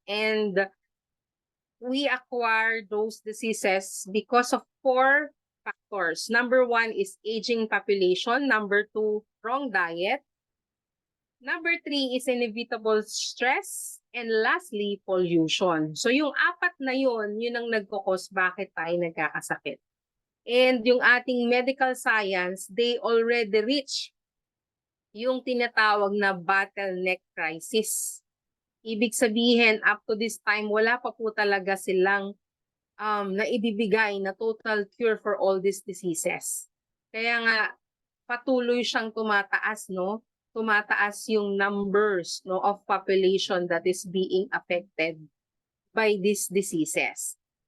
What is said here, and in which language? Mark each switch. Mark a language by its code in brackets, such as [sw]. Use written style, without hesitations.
[en] And we acquire those diseases because of 4 factors. Number 1 is aging population. Number 2, wrong diet. Number 3 is inevitable stress. And lastly, pollution. [tl] So yung 4 na yun ang nagkukos bakit tayo nagkakasakit. [en] And [tl] yung ating [en] medical science, they already reach [tl] yung tinatawag na [en] bottleneck crisis. [tl] Ibig sabihin, [en] up to this time, [tl] wala pa po talaga silang naibibigay na [en] total cure for all these diseases. [tl] Kaya nga, patuloy siyang tumataas, no? Tumataas yung [en] numbers, no, of population that is being affected by these diseases.